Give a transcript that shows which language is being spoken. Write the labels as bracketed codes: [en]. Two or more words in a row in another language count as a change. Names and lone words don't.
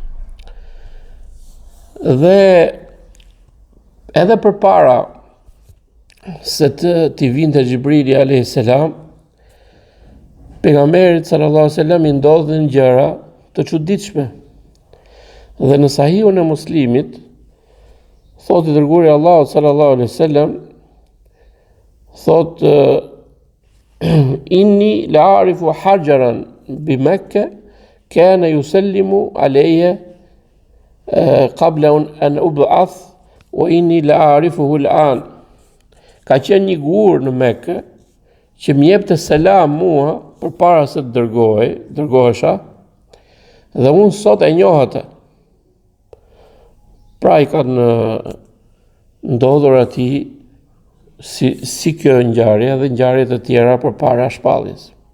[sq] Dhe edhe përpara se t'i vinte Xhibrili [ar] عليه السلام, [sq] pejgamberit [ar] صلى الله عليه وسلم [sq] i ndodhin gjëra të çuditshme. Dhe në Sahihun e Muslimit thotë i dërguari Allahut [ar] صلى الله عليه وسلم, thotë إني لأعرف حجرا بمكة كان يسلم علي قبل أن أبعث وإني لأعرفه الآن. [sq] Ka qenë një gur në Mekë që më jepte selam mua përpara se të dërgohesha, dhe unë sot e njoh atë. Pra i kanë ndodhur atij si kjo ngjarje dhe ngjarje të tjera përpara shpalljes.